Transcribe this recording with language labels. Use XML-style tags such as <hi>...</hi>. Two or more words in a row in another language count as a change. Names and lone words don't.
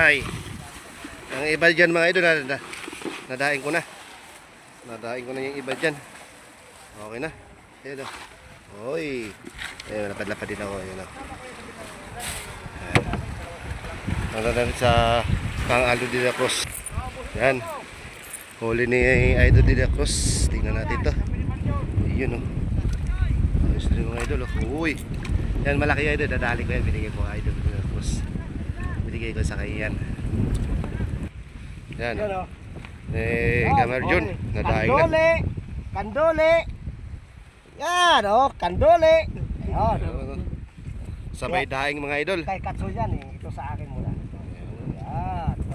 <tl>Ang iba dyan mga idol, nadaing ko na. Nadaing ko na yung iba dyan. Okay na. Ayan o. Oy. Ayan, lapad-lapad din ako. Ayan o. Nandun natin sa Kang Aldo de la Cruz. Yan. Huli ni Idol de la Cruz. Tingnan natin to. Yun o. Ayos din mga idol o. Uy. Yan, malaki yung idol. Dadali ko yan. Binigay ko Idol de la Cruz. Binigay ko sa kanya yan. Yan o. Gamar Jun. Nadaing na. Kandole! Kandole! Yan o, kandole! Ayun. Sabay daing mga idol. Kay Katso yan eh. Ito sa akin muna. Yan. o.</tl>